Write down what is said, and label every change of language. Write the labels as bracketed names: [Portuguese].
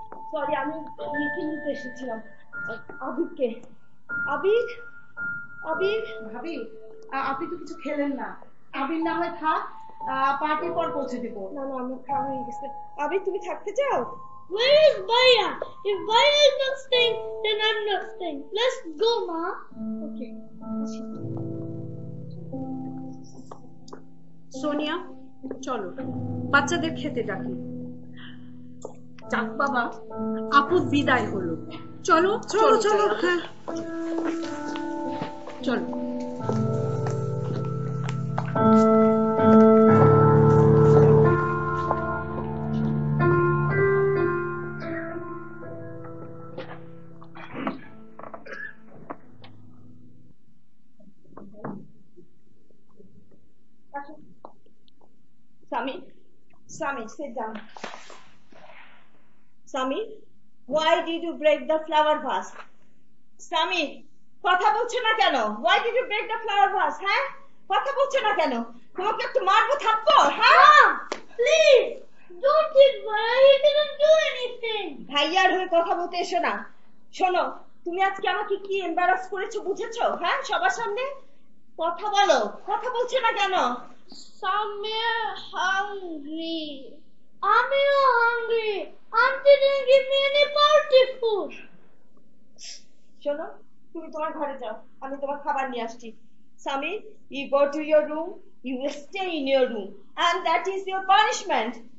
[Bangla] Sorry, আমি লিখে নিতে এসেছিলাম আবিরকে। আবির, আবির ভাবি আপনি তো কিছু খেলেন না, আবির না হয় থাক, পার্টির পর পৌঁছে দিব। না না, আমার খাওয়া হয়ে গেছে। আবির তুমি থাকতে চাও? [English] Where is Baya? If Baya is not staying, then I'm not staying. Let's go, Ma. Okay. [Bangla] সোনিয়া চলো বাচ্চাদের খেতে ডাকি। যাক বাবা, আপুর বিদায় হলো। চলো চলো চলো, হ্যাঁ চলো। [English] Sami, Sami, sit down. Sami, why did you break the flower vase? [Bangla] Sami, কথা বলছো না কেন? [English] Why did you break the flower vase? [Bangla] হ্যাঁ, কথা বলছো না কেন? তোমাকে একটু মারবো থাপ্পড়, হ্যাঁ? [English] Please, don't hit Baya. He didn't do anything. [Bangla] ভাইয়ার হয়ে কথা বলতে এসো না। শোনো, তুমি আজকে আমাকে কি এমবারাস করেছো বুঝেছো? হ্যাঁ, সবার সামনে কথা বলো, কথা বলছো না কেন? [English] Samir hungry. I'm hungry. Auntie didn't give me any party food. [Bangla] শোনো, তুমি তোমার ঘরে যাও, আমি তোমার খাবার নিয়ে আসছি। [English] Sami, you go to your room, you will stay in your room, and that is your punishment.